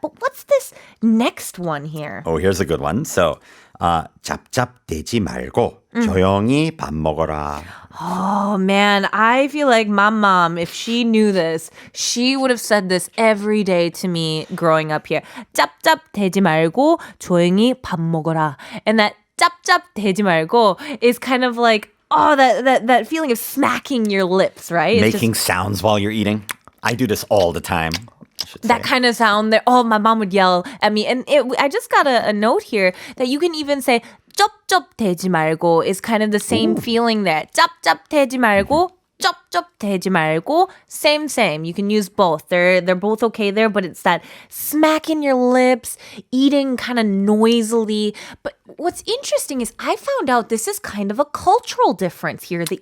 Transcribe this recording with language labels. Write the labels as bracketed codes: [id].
[en] But what's this next one here? Oh, here's a good one. [ko] So, 짭짭대지 말고 조용히 밥 먹어라. [en] Oh man, I feel like my mom, if she knew this, she would have said this every day to me growing up here. [ko] 짭짭대지 말고 조용히 밥 먹어라. [en] And that [ko] 짭짭대지 말고 [en] is kind of like, that feeling of smacking your lips, right? Making sounds while you're eating. I do this all the time. That kind of sound there. Oh, my mom would yell at me. And I just got a note here that you can even say [ko] 쩝쩝대지 말고 [en] is kind of the same feeling there. [ko] 짭짭대지 말고 짭짭대지 말고 [en] same. You can use both. They're both okay there, but it's that smack in your lips, eating kind of noisily. But what's interesting is I found out this is kind of a cultural difference here, the